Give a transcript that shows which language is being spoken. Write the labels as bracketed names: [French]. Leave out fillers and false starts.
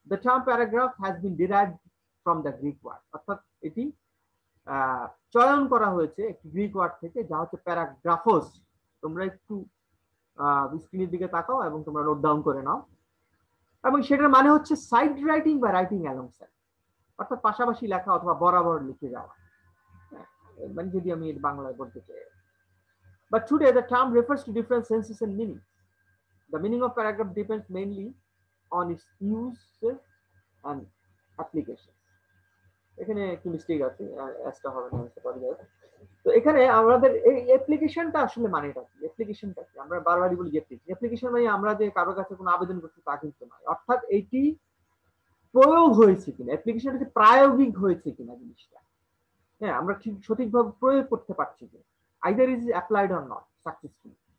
[English] the term paragraph has been derived from the Greek word, [Bangla] অর্থাৎ এটি চয়ন করা হয়েছে একটি গ্রিক ওয়ার্ড থেকে, যা হচ্ছে প্যারাগ্রাফোস। তোমরা একটু স্ক্রিনের দিকে তাকাও এবং তোমরা নোট ডাউন করে নাও। এবং সেটার মানে হচ্ছে সাইড রাইটিং বা রাইটিং অ্যালং সাইড, অর্থাৎ পাশাপাশি লেখা অথবা বরাবর লিখে যাওয়া, মানে যদি আমি বাংলায় বলতে চাই। [English] But today the term refers to different senses and meanings. The meaning of paragraph depends mainly on its use and application. [Bangla] এখানে একটু মিস্টেক আছে, অ্যাসটা হবে না, তো এখানে আমাদের এই অ্যাপ্লিকেশনটা আসলে মানেটা কি? অ্যাপ্লিকেশনটা কি? আমরা বারবারই বলি অ্যাপ্লিকেশন মানে আমরা যে কারো কাছে কোনো আবেদন করছি তা কিন্তু নয়, অর্থাৎ এটি প্রয়োগ হয়েছে কিনা, অ্যাপ্লিকেশনটা প্রায়োগিক হয়েছে কিনা জিনিসটা, হ্যাঁ, আমরা ঠিক সঠিকভাবে প্রয়োগ করতে পারছি কিনা, [English] Either is applied or not successfully.